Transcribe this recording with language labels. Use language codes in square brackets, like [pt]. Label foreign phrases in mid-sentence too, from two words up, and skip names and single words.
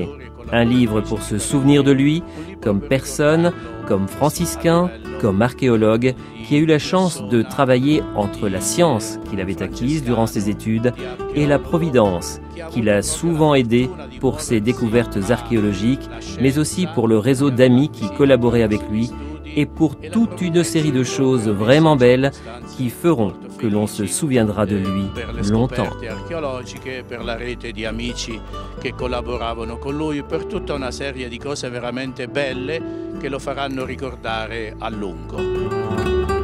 [fr] Un livre pour se souvenir de lui, comme personne, comme franciscain, comme archéologue, qui a eu la chance de travailler entre la science qu'il avait acquise durant ses études et la providence, qui l'a souvent aidé pour ses découvertes archéologiques, mais aussi pour le réseau d'amis qui collaboraient avec lui et pour toute une série de choses vraiment belles qui feront que l'on se souviendra de lui longtemps. [it] Per la rete di amici che collaboravano con lui, per tutta una serie di cose veramente belle che lo faranno ricordare a lungo.